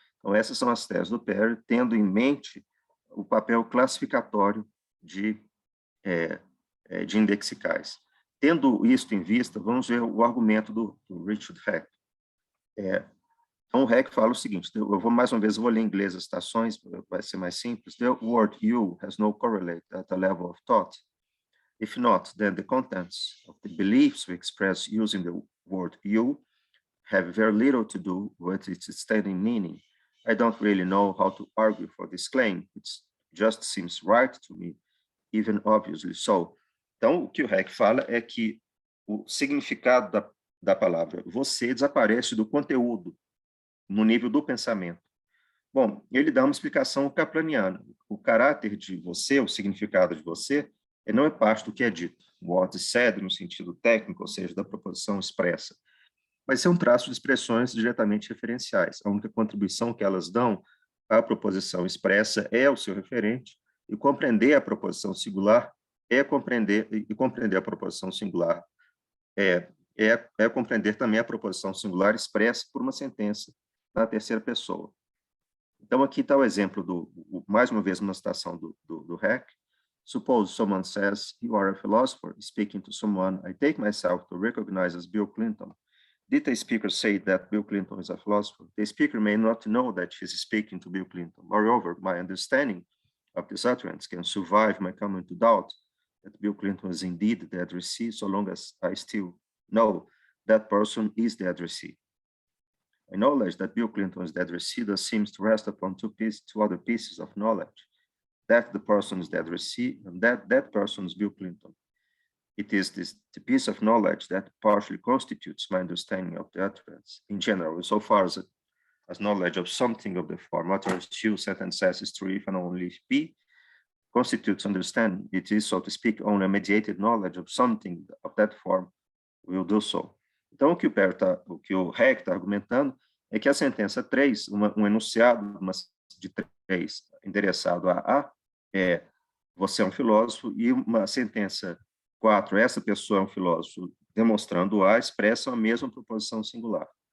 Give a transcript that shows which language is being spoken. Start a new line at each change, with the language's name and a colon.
Portuguese: Então, essas são as teses do Perry, tendo em mente o papel classificatório de indexicais. Tendo isto em vista, vamos ver o argumento do Richard Heck. Então, o Heck fala o seguinte, eu vou mais uma vez, eu vou ler em inglês as citações, vai ser mais simples.
English: The word you has no correlate at the level of thought. If not, then the contents of the beliefs we express using the word you have very little to do with its standing meaning. I don't really know how to argue for this claim. It just seems right to me, even obviously so.
Portuguese: Então, o que o Heck fala é que o significado da palavra você desaparece do conteúdo no nível do pensamento. Bom, ele dá uma explicação kaplaniana. O caráter de você, o significado de você, não é parte do que é dito.
English: What is said,
Portuguese: no sentido técnico, ou seja, da proposição expressa. Mas é um traço de expressões diretamente referenciais. A única contribuição que elas dão à proposição expressa é o seu referente, e compreender a proposição singular é compreender, e compreender a proposição singular é compreender também a proposição singular expressa por uma sentença na terceira pessoa. Então, aqui está o exemplo, mais uma vez, uma citação do Heck.
English: Suppose someone says, you are a philosopher, speaking to someone I take myself to recognize as Bill Clinton. Did the speaker say that Bill Clinton is a philosopher? The speaker may not know that he is speaking to Bill Clinton. Moreover, my understanding of this utterance can survive my coming to doubt that Bill Clinton is indeed the addressee, so long as I still know that person is the addressee. My knowledge that Bill Clinton is the addressee thus seems to rest upon two other pieces of knowledge, that the person is the addressee and that person is Bill Clinton. It is the piece of knowledge that partially constitutes my understanding of the utterance in general, so far as knowledge of something of the form, utterance two sentences is true if and only if B constitutes understanding. It is, so to speak, only a mediated knowledge of something of that form will do so.
Portuguese: Então, o que o Heck está argumentando é que a sentença 3, um enunciado de 3 endereçado a A, você é um filósofo, e uma sentença 4, essa pessoa é um filósofo, demonstrando A, expressam a mesma proposição singular.